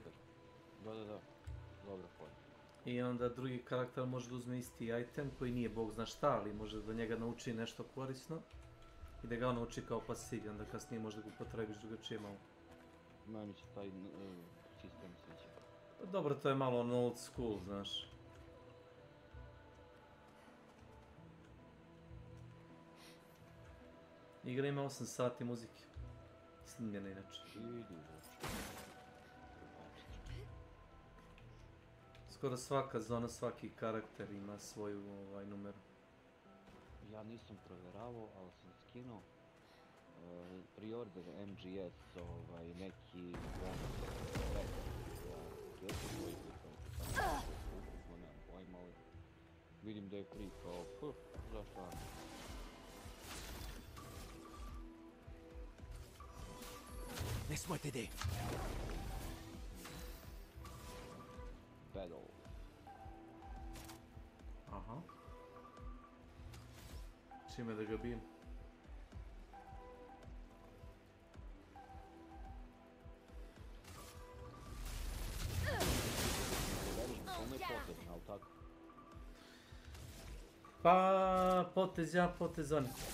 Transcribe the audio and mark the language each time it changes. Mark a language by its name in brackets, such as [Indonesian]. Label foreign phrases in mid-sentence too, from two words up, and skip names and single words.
[Serbian] Da, dobro pojma. I onda drugi karakter može da uzme isti item koji nije bog zna šta, ali može da njega nauči nešto korisno i da ga on nauči kao pasiv, onda kasnije možda ga upotrebiš drugačije malo. Meni se taj sistem sviđa. Dobro, to je malo [English] old school, [Serbian] znaš. Igra ima 8 sati muzike. Snimljena inače. Skoro svaka zona, svaki karakter ima svoju numeru. Ja nisam provjeravao, ali sam skinuo preorder MGS, neki nemam pojma, ali vidim da je free kao, zašto vam? [French] Laisse-moi t'aider. [Serbian] Battle. Aha. Čime da ga bijem? Pa, potez ja, potez on.